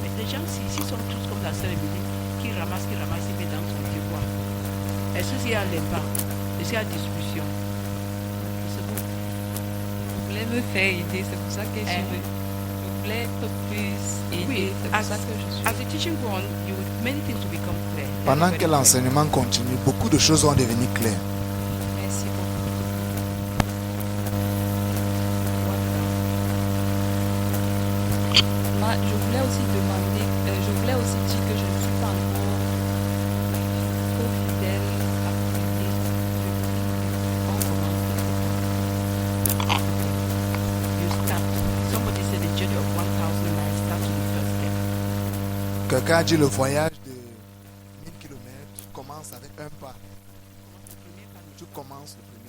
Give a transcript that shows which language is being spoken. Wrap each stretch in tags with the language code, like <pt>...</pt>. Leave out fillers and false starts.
<fr>Mais les gens, ici sont tous comme la sœur Émilie, qui ramasse, ils mettent dans son tiroir. Est-ce qu'il y a l'impact? Est-ce qu'il y a distribution? C'est bon. Vous voulez me faire aider, c'est pour ça que je voulais être plus aider. Oui, c'est pour ça que je suis.</fr> <en>As the teaching go on, many things will become clear.</en> <fr>Pendant que l'enseignement continue, beaucoup de choses vont devenir claires. Merci beaucoup. Je voulais aussi demander, je voulais aussi dire que je ne suis pas encore trop fidèle à prier.</fr> <en>You start. Somebody said the journey of 1,000 miles starts with the first step.</en> <fr>Quelqu'un a dit le voyage de 1000 km commence avec un pas. Tu commences le premier pas.</fr>